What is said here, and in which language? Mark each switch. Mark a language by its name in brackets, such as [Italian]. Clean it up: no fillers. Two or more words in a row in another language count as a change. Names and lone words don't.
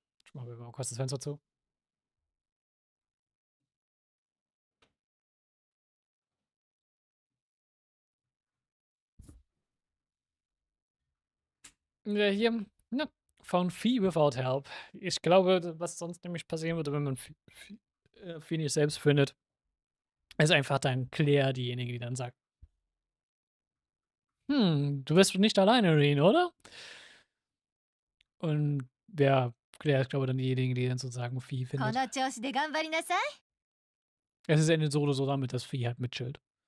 [German] Machen wir mal kurz das Fenster zu. Hier, ne, [English] found Fee without help. [German] Ich glaube, was sonst nämlich passieren würde, wenn man Fee nicht selbst findet, ist einfach dann Claire diejenige, die dann sagt, du bist nicht alleine, Reen, oder? Und ja, Claire ist, glaube ich, dann diejenige, die dann sozusagen Fee [Japanese] こ [German] findet. [Japanese] の調子で頑張りなさい。 [German] Es ist endet so oder so damit, dass Fee halt mitchillt.